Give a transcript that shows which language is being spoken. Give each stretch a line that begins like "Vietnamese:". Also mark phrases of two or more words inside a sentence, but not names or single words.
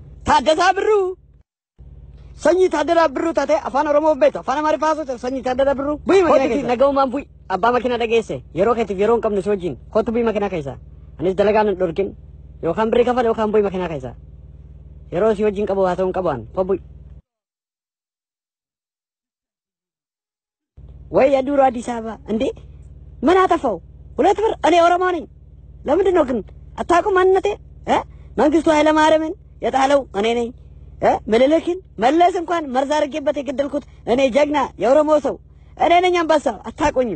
Oromo: Taaddasaa Birruu Sanyii Taaddasaa Birruu taate afaan Oromoo beektu afaan Amaariffaa haasofte sanyii Taaddasaa Birruu. Bu'ii makiinaa keessa. Nagaumaan bu'ii abbaa makiinaa dhageesse yeroo keetiif yeroo hin qabne si wajjin kottu bu'ii makiinaa keessa. Anis dalagaan hin dhorkin yookaan birrii kafale yookaan bu'ii makiinaa keessa. Yeroo si wajjin qabu haa ta'u hin qabu'an bu'ii.
Amharic: ወይ የዱሮ አዲስ አበባ እንዴ ምን አጠፋው? 2 ብር እኔ ኦሮሞ ነኝ። ለምንድን ነው ግን አታውቁም ማንነቴ? መንግስቱ ኃይለማርያምን የጣለው እኔ ነኝ። ምኒልክን መለስ እንኳን መርዝ አድርጌበት የገደልኩት እኔ ጀግና የኦሮሞ ሰው እኔ ነኝ። አንበሳው አታውቁኝም?